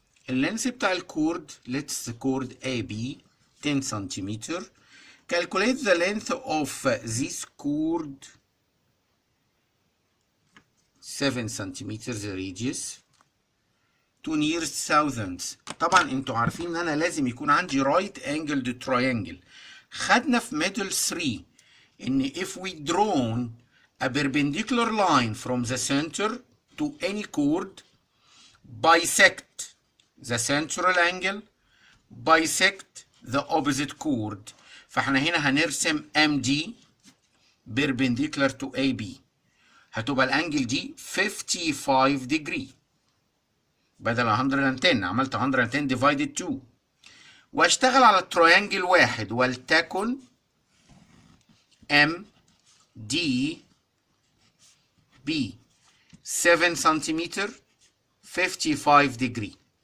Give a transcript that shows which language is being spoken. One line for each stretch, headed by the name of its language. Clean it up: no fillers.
Arabic: اللينس بتاع الكورد
English: let's chord AB 10 centimeter. Calculate the length of this chord 7 centimeters radius to nearest thousandths.
Arabic: طبعا انتوا عارفين ان انا لازم يكون عندي
English: right angled triangle.
Arabic: خدنا في
English: middle 3
Arabic: ان
English: if we drawn a perpendicular line from the center to any chord, bisect the central angle, bisect the opposite chord.
Arabic: فاحنا هنا هنرسم
English: MD perpendicular to AB.
Arabic: هتبقى الانجل دي 55 degree بدل 110. عملت 110 divided 2 واشتغل على التراينجل واحد ولتكن MDB 7 سنتيمتر 55 degree.